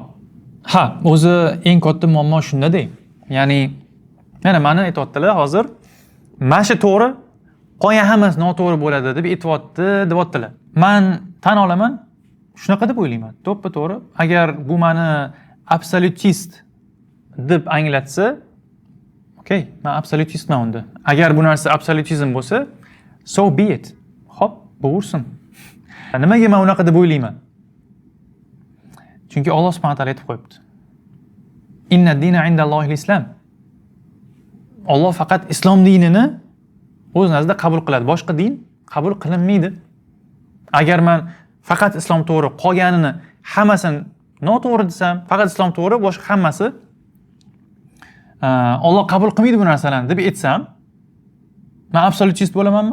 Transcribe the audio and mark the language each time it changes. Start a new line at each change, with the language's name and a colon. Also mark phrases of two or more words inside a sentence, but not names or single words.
Uzbek: Ha, o'zi eng katta muammo shunda-da. Ya'ni mana meni aytayaptilar hozir, mana shu to'g'ri, qolgan hammasi noto'g'ri bo'ladi deb aytayaptilar. Men tan olaman, shunaqa deb o'ylayman. To'ppa-to'g'ri. Agar bu meni absolutist deb anglatsa, okey, men absolutistman unda. Agar bu narsa absolutizm bo'lsa,
English: so be it.
Uzbek: Hop, bo'lsin. Nimaga men unaqa deb o'ylayman? Chunki Alloh
Arabic: سبحانه وتعالى
Uzbek: aytib qo'yibdi.
Arabic: إن الدين عند الله الإسلام.
Uzbek: Alloh faqat islom dinini o'z nazarda qabul qiladi. Boshqa din qabul qilinmaydi. Agar men faqat islom to'g'ri, qolganini hammasini noto'g'ri desam, faqat islom to'g'ri, boshqa hammasi Alloh qabul qilmaydi bu narsalarni deb aytsam, men absolutist bo'lamanmi?